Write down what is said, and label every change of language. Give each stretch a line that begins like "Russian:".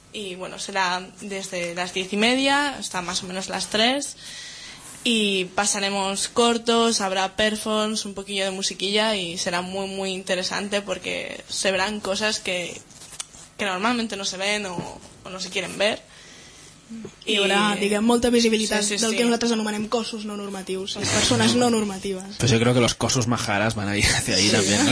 Spanish: Y bueno, será desde las 10:30 hasta más o menos las 3. Y pasaremos cortos, habrá performance, un poquillo de musiquilla y será muy, muy interesante porque se verán cosas que normalmente no se ven o no se quieren ver.
Catalan: I hi haurà, diguem, molta visibilitat, sí, sí, del que sí. Nosaltres anomenem cossos no normatius, les persones no normatives.
Spanish: Pues yo creo que los cossos majares van a ir hacia ahí, sí, también, ¿no?